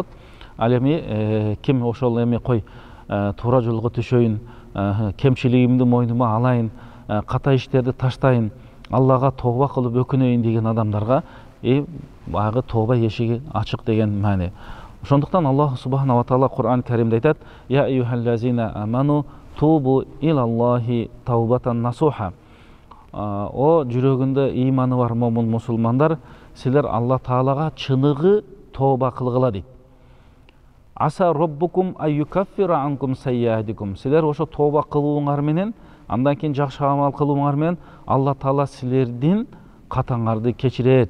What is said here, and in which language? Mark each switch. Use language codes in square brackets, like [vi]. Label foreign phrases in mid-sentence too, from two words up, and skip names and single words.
[ky] Ал эми ким ошол эми кой туура жолго түшөйүн, кемчилигимди мойнума алайын, ката иштерди таштайын, Аллага тооба кылып өкүнөйүн деген адамдарга баягы тооба эшиги ачык деген маани. Ошондуктан Аллах [ar] سبحانه وتعالى [ky] Кур'ан Каримде айтат: [ar] "يا أيها الذين آمنوا توبوا إلى الله توبة نصوحا." [ky] О жүрөгүндө ыйманы бар момун мусулмандар, силер Алла Таалага чыныгы тооба кылгыла дейт. [ar] عسى ربكم أن يكفر عنكم سيئاتكم. [ky] Силер ошо тооба кылууңар менен, андан кийин жакшы амал кылууңар менен Алла Таала силердин катаңарды кечирет.